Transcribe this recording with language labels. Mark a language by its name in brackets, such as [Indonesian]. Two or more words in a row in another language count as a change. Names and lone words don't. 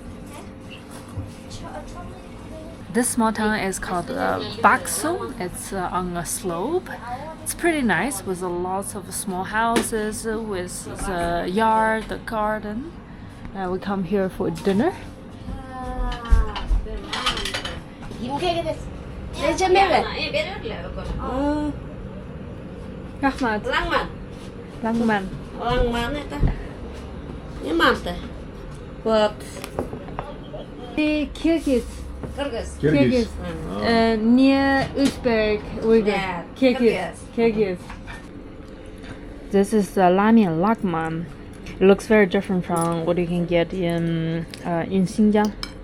[English] This small town is called Barskoon. It's on a slope. It's pretty nice with lots of small houses, with the yard, the garden. We come here for dinner. Rahmat. Langman. Langman. [Russian] Langman это. Не манта. Вот. [English] Kyrgyz. Kyrgyz. Kyrgyz. Near Uzbek. Yeah, Kyrgyz. This is the ramen lagman. It looks very different from what you can get in Xinjiang.